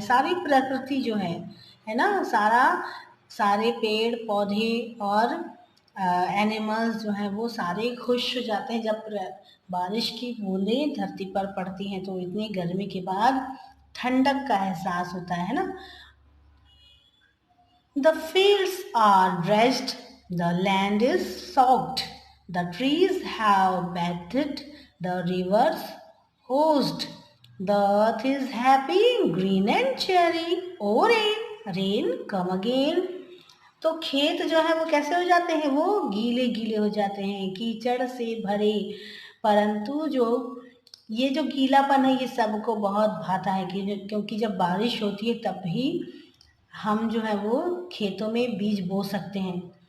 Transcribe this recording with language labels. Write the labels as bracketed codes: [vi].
[hi] सारी प्रकृति जो है ना, सारे पेड़ पौधे और एनिमल्स जो हैं वो सारे खुश हो जाते हैं जब बारिश की बूंदें धरती पर पड़ती हैं। तो इतनी गर्मी के बाद ठंडक का एहसास होता है ना। [en] The fields are dredged, the land is soaked, the trees have bathed, the rivers hosed, the earth is happy, green and cheery. Oh rain, rain, come again. [hi] तो खेत जो है वो कैसे हो जाते हैं, वो गीले गीले हो जाते हैं, कीचड़ से भरे। परंतु जो ये जो गीलापन है ये सबको बहुत भाता है, क्योंकि जब बारिश होती है तब ही हम जो है वो खेतों में बीज बो सकते हैं।